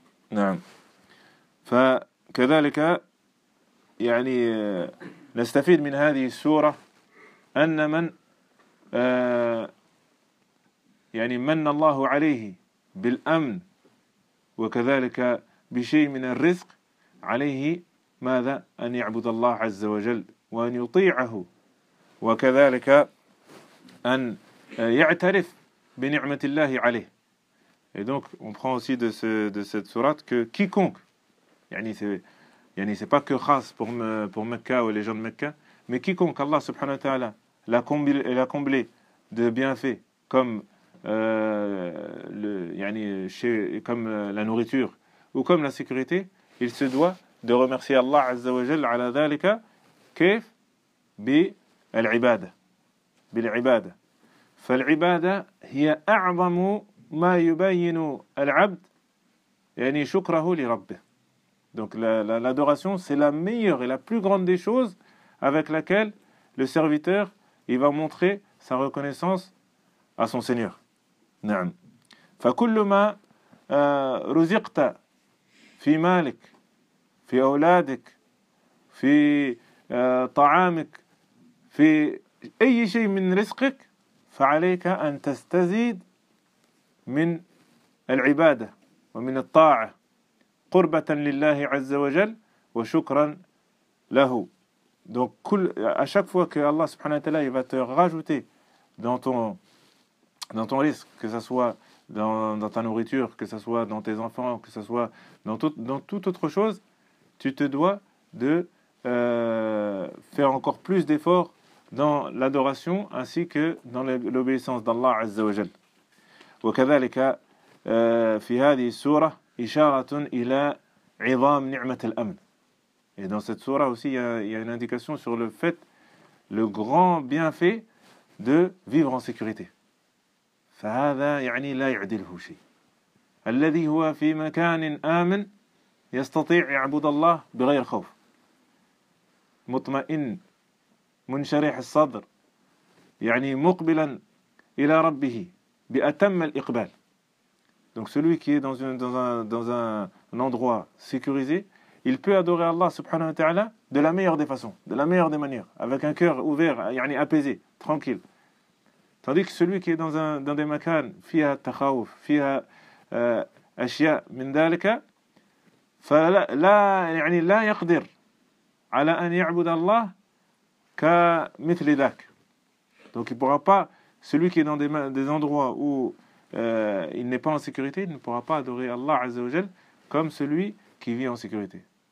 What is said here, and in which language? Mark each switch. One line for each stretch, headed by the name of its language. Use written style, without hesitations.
Arabic: نعم، فكذلك يعني نستفيد من هذه السورة أن من يعني من الله عليه بالأمن وكذلك بشيء من الرزق عليه ماذا؟ أن يعبد الله عز وجل وأن يطيعه وكذلك أن يعترف بنعمة الله عليه.
French: Et donc, on prend aussi de cette sourate que quiconque, c'est pas que khas pour Mecca ou les gens de Mecca, mais quiconque, Allah subhanahu wa ta'ala, l'a comblé de bienfaits, comme la nourriture, ou comme la sécurité, il se doit de remercier Allah azza wa jal
Arabic: ala dhalika, kif bi al-ibada. Bi al-ibada. Fal-ibada hiya a'zamu ما يبين العبد يعني شكره لربه.
French: Donc l'adoration c'est la meilleure et la plus grande des choses avec laquelle le serviteur il va montrer sa reconnaissance à son seigneur.
Arabic: نعم. فكل ما رزقت في مالك في اولادك في طعامك في اي شيء من رزقك فعليك ان تستزيد من العبادة ومن الطاعة قربة لله عز وجل وشكرا له.
French: Donc à chaque fois que Allah subhanahu wa ta'ala il va te rajouter dans ton risque, que ce soit dans ta nourriture, que ce soit dans tes enfants, que ce soit dans toute autre chose, tu te dois de faire encore plus d'efforts dans l'adoration ainsi que dans l'obéissance d'Allah azza wa jal.
Arabic: وكذلك في هذه السورة إشارة إلى عظام نعمة الأمن.
French: Et dans cette sourate aussi, il y a une indication sur le fait, le grand bienfait de vivre en sécurité.
Arabic: فهذا يعني لا يعدله شيء. الذي هو في مكان آمن يستطيع يعبد الله بغير خوف. مطمئن منشرح الصدر يعني مقبلا إلى ربه. بأتم الإقبال.
French: Donc celui qui est dans un endroit sécurisé, il peut adorer Allah subhanahu wa ta'ala de la meilleure des façons, de la meilleure des manières, avec un cœur ouvert, يعني apaisé, tranquille. Tandis que celui qui est dans des
Arabic: مكان فيها تخوف فيها أشياء من ذلك فلا يعني لا يقدر على أن يعبد الله كمثل ذاك.
French: Donc il ne pourra pas. Celui qui est dans des endroits où il n'est pas en sécurité, il ne pourra pas adorer Allah Azza wa Jal comme celui qui vit en sécurité.